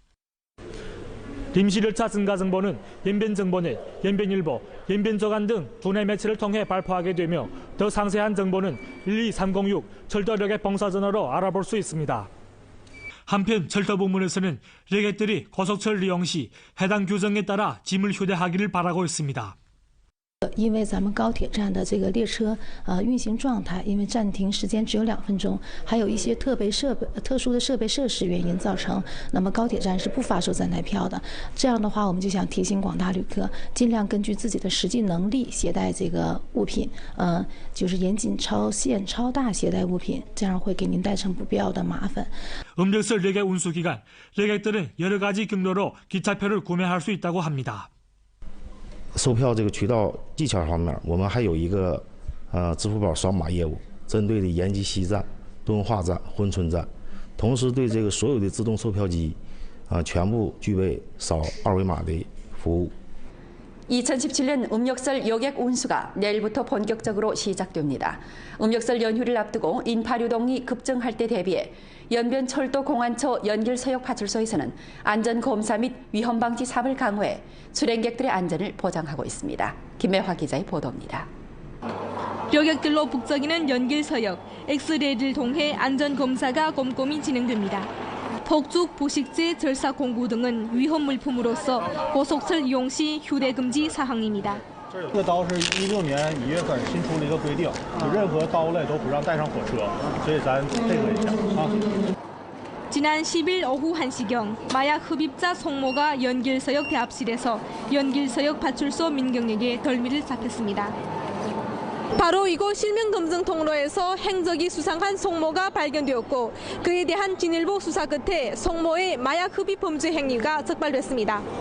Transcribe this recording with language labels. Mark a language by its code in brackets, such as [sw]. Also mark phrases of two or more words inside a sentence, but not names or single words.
[ko] 임시열차 증가 정보는 연변정보넷, 연변일보, 연변저간 등 두뇌 매체를 통해 발표하게 되며 더 상세한 정보는 12306 철도여객 봉사전화로 알아볼 수 있습니다. 한편 철도 부문에서는 여객들이 고속철 이용 시 해당 규정에 따라 짐을 휴대하기를 바라고 있습니다. [zh] 因为咱们高铁站的这个列车运行状态，因为暂停时间只有2分钟，还有一些特殊的设备设施原因造成，那么高铁站是不发售站台票的。这样的话，我们就想提醒广大旅客，尽量根据自己的实际能力携带这个物品，就是严禁超限、超大携带物品，这样会给您带成不必要的麻烦。 [ko] 음력설 레객 운수 기간, 레객들은 여러 가지 경로로 기차표를 구매할 수 있다고 합니다. [zh] 售票这个渠道技巧方面，我们还有一个支付宝扫码业务，针对的延吉西站、敦化站、珲春站，同时对这个所有的自动售票机全部具备扫二维码的服务。 [ko] 2017년 음력설 여객 운수가 내일부터 본격적으로 시작됩니다. 음력설 연휴를 앞두고 인파 유동이 급증할 때 대비해 연변 철도 공안처 연길서역 파출소에서는 안전검사 및 위험방지 사업을 강화해 수행객들의 안전을 보장하고 있습니다. 김매화 기자의 보도입니다. 여객들로 북적이는 연길서역, 엑스레이를 통해 안전검사가 꼼꼼히 진행됩니다. 폭죽, 부식제, 절삭 공구 등은 위험 물품으로서 고속철 이용 시 휴대 금지 사항입니다. [zh] 这个刀是16年1月份新出了一个规定，就任何刀类都不让带上火车，所以咱配合一下啊。 [ko] 지난 10일 오후 1시경 마약 흡입자 송모가 연길서역 대합실에서 연길서역 파출소 민경에게 덜미를 잡혔습니다. 바로 이곳 실명검증 통로에서 행적이 수상한 송모가 발견되었고 그에 대한 진일보 수사 끝에 송모의 마약 흡입 범죄 행위가 적발됐습니다.